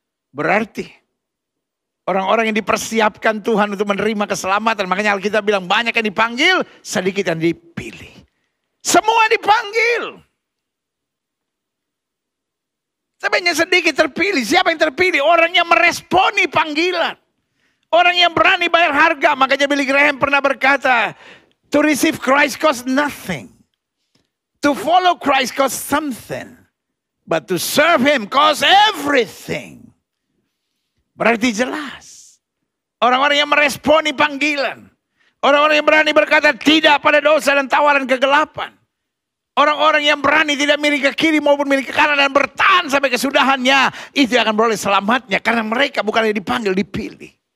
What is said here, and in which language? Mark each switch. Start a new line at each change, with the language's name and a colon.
Indonesian: Berarti orang-orang yang dipersiapkan Tuhan untuk menerima keselamatan. Makanya Alkitab bilang banyak yang dipanggil, sedikit yang dipilih. Semua dipanggil. Tapi hanya sedikit terpilih. Siapa yang terpilih? Orang yang meresponi panggilan. Orang yang berani bayar harga. Makanya Billy Graham pernah berkata,
English: to receive Christ costs nothing. To follow Christ costs something. But to serve Him costs everything.
Indonesian: Berarti jelas. Orang-orang yang meresponi panggilan. Orang-orang yang berani berkata tidak pada dosa dan tawaran kegelapan. Orang-orang yang berani tidak miring ke kiri maupun miring ke kanan dan bertahan sampai kesudahannya. Itu yang akan beroleh selamatnya. Karena mereka bukan yang dipanggil, dipilih.